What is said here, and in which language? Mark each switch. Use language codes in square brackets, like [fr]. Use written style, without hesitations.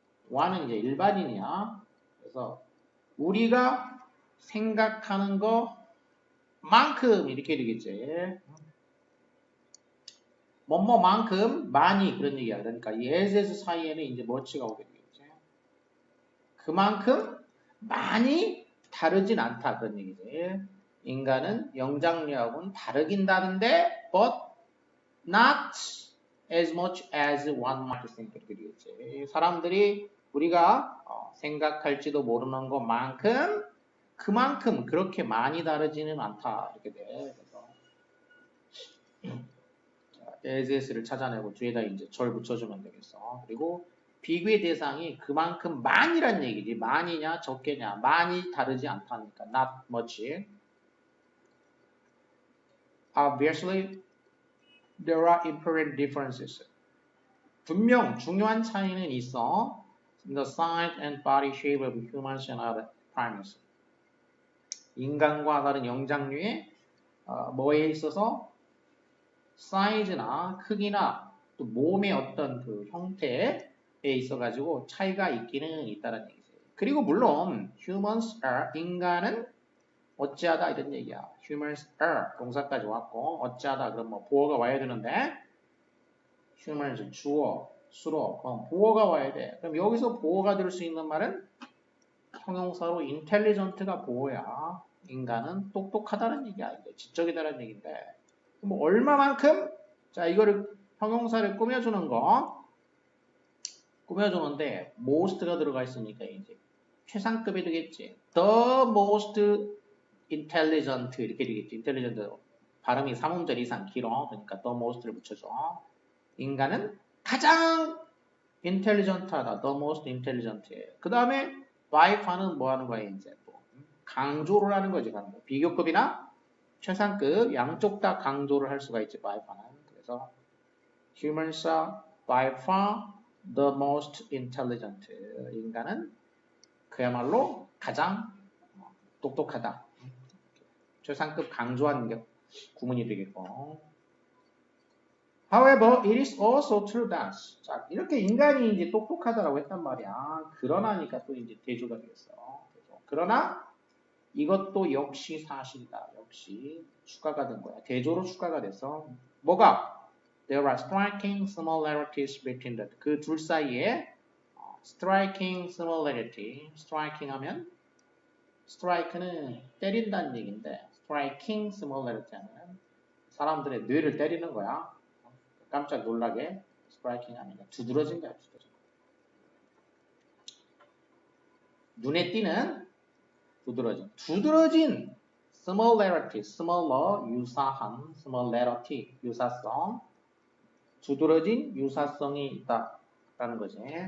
[ko] one은 이제 일반인이야. 그래서 우리가 생각하는 것만큼 이렇게 되겠지. 뭐뭐만큼 많이 그런 얘기야. 그러니까 이 as 사이에는 이제 much가 오게 되겠지. 그만큼 많이 다르진 않다 그런 얘기지. 인간은 영장류하고는 다르긴 다른데 [en] but not as much as one might think [ko] 이렇게 되겠지. 사람들이 우리가 생각할지도 모르는 것만큼 그만큼 그렇게 많이 다르지는 않다 이렇게 돼. 그래서 as를 찾아내고 뒤에다 이제 절 붙여주면 되겠어. 그리고 비교의 대상이 그만큼 많이란 얘기지. 많이냐 적게냐. 많이 다르지 않다니까. not much. [en] Obviously, there are important differences. [ko] 분명 중요한 차이는 있어. [en] In the size and body shape of humans and other primates. [ko] 인간과 다른 영장류의 뭐에 있어서 사이즈나 크기나 또 몸의 어떤 그 형태에 있어가지고 차이가 있기는 있다는 얘기죠. 그리고 물론 [en] humans are [ko] 인간은 어찌하다 이런 얘기야. [en] humans are [ko] 동사까지 왔고 어찌하다 그럼 뭐 보어가 와야 되는데 humans 주어 수로 그럼 보어가 와야 돼. 그럼 여기서 보어가 될 수 있는 말은 형용사로 intelligent가 보어야. 인간은 똑똑하다는 얘기야. 지적이다는 얘기인데 뭐 얼마만큼 자 이거를 형용사를 꾸며주는 거 꾸며주는데 most가 들어가 있으니까 이제 최상급이 되겠지. [en] The most intelligent 이렇게 되겠지. [ko] intelligent 발음이 3음절 이상 길어. 그러니까 the most를 붙여줘. 인간은 가장 intelligent하다. [en] the most intelligent. [ko] 그 다음에 by far는 뭐 하는 거야 이제 또 강조를 하는 거지. 비교급이나 최상급 양쪽 다 강조를 할 수가 있지. [en] by far는. 그래서 humans are by far the most intelligent. [ko] 인간은 그야말로 가장 똑똑하다. 최상급 강조한 구문이 되겠고. [en] However, it is also true that. [ko] 자, 이렇게 인간이 이제 똑똑하다라고 했단 말이야. 그러나니까 또 이제 대조가 되겠어. 그러나 이것도 역시 사실이다. 역시 추가가 된 거야. 대조로 추가가 돼서 뭐가? [en] There are striking similarities between the [ko] 그 둘 사이에 [en] striking similarity. [ko] striking 하면 strike는 때린다는 얘기인데 striking similarity 하면 사람들의 뇌를 때리는 거야. 깜짝 놀라게 스트라이킹 아니라 두드러진 거야. 눈에 띄는 두드러진 similarity, similar 유사한 similarity 유사성 두드러진 유사성이 있다라는 거지.